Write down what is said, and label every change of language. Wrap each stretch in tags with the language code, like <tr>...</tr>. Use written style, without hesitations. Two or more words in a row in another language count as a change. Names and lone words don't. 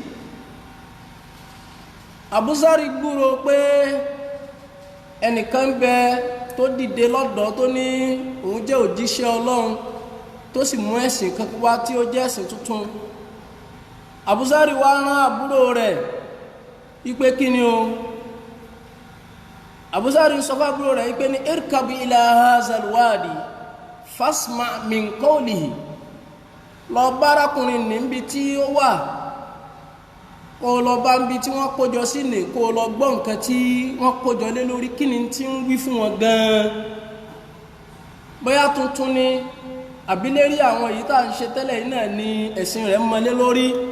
<yo>Abu Zarri gbúrò pé ẹnìkan bẹ tó dìde lọ́dọ̀ tó ní òun jẹ́ òjíṣẹ́ Ọlọ́run tó sì mú ẹ̀sìn kan wá tí ó jẹ́ ẹ̀sìn tuntun. Abu Zarri wá rán àbúrò rẹ̀ wípé kí ni o. Abu Zarri sọ fún àbúrò rẹ̀ wípé ní</yo> <ar>اركب إلى هذا الوادي فاسمع من قوله,</ar> <yo>lọ bárakùnrin níbi tí ó wà kó lọ bá ń bi tí wọ́n kójọ sí ní kó lọ gbọ́ nǹkan tí wọ́n kójọ lé lórí kí ni tí ń wí fún wọn gan-an, bóyá tuntun ni àbílérí àwọn èyí tá à ń ṣe tẹ́lẹ̀ yìí náà ni ẹ̀sìn rẹ̀ mọ́lé lórí.</yo>